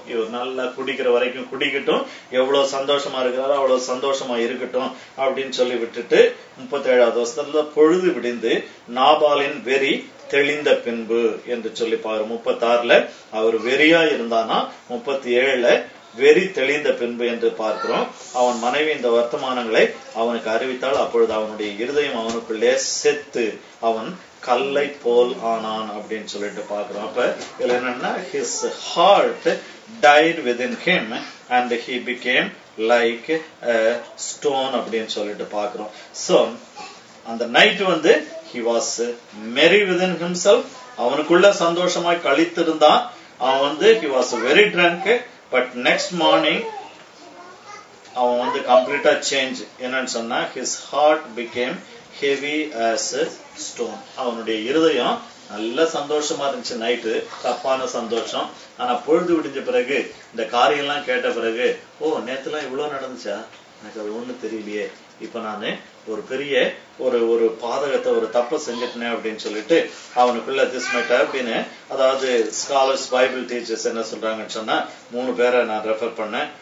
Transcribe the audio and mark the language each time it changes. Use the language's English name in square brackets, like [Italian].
[Tamil] இவர் நல்லா குடிக்கிற வரைக்கும் குடிக்கட்டும், எவ்வளவு சந்தோஷமா இருக்கிறாரோ அவ்வளவு சந்தோஷமா இருக்கட்டும் அப்படின்னு சொல்லி விட்டுட்டு 37வது வசனத்துல பொழுது விடிந்து நாபாலின் வெறி தெளிந்த பின்பு என்று சொல்லி பாரு. 36ல அவர் வெறியா இருந்தானா, 37ல வெறி தெளிந்த பின்பு என்று பார்க்கிறோம். அவன் மனைவி இந்த வர்த்தமானங்களை அவனுக்கு அறிவித்தால் அப்பொழுது அவனுடைய இருதயம் அவனுக்குள்ளே செத்து அவன் கல்லை போல் ஆனான் அப்படின்னு சொல்லிட்டு பாக்குறோம். அப்ப இதுல என்னன்னா [English] his heart died within him and he became like a stone [Tamil] அப்படின்னு சொல்லிட்டு பாக்குறோம். [English] So [Tamil] அந்த night [English] he was merry within himself. [Tamil] அவனுக்குள்ள சந்தோஷமாய் கழித்திருந்தான். [English] அவன் he was very drunk. But next morning அவன் கம்ப்ளீட்டா சேஞ்ச். [Tamil] என்னன்னு சொன்னா [English] his heart became heavy as a stone. [Tamil] அவனுடைய இருதயம் நல்ல சந்தோஷமா இருந்துச்சு நைட்டு, தப்பான சந்தோஷம். ஆனா பொழுது விடிஞ்ச பிறகு இந்த காரியம் எல்லாம் கேட்ட பிறகு, ஓ நேத்துலாம் இவ்வளவு நடந்துச்சா, எனக்கு அது ஒண்ணு தெரியலையே, இப்ப நானு ஒரு பெரிய ஒரு பாதகத்தை ஒரு தப்ப செஞ்சிட்டேன் அப்படின்னு சொல்லிட்டு அவனுக்குள்ள [English] this might have been, [Tamil] அதாவது ஸ்காலர்ஸ் பைபிள் டீச்சர்ஸ் என்ன சொல்றாங்கன்னு சொன்னா 3 பேரை நான் ரெஃபர் பண்ணேன்.